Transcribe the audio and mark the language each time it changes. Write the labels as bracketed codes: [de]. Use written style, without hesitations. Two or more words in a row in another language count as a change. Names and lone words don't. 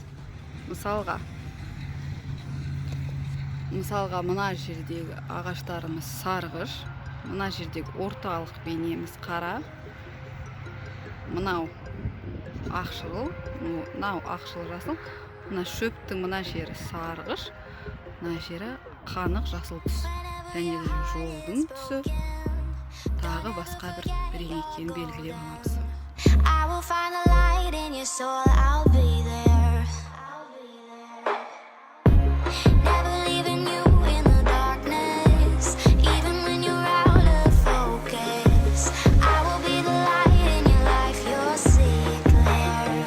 [kk] Мысалға мына жердегі ағаштарымыз сарғыш, мына жердегі орталық бейнеміз қара, мынау ақшыл, мынау ақшыл жасыл, мына шөптің мына жері сарғыш, мына жері қанық жасыл түс, және де жолдың түсі тағы басқа бір екенін белгілеп аламыз. [en] I will find a light in your soul, I'll be there. Never leaving you in the darkness, even when you're out of focus. I will be the light in your life, you'll see it clear.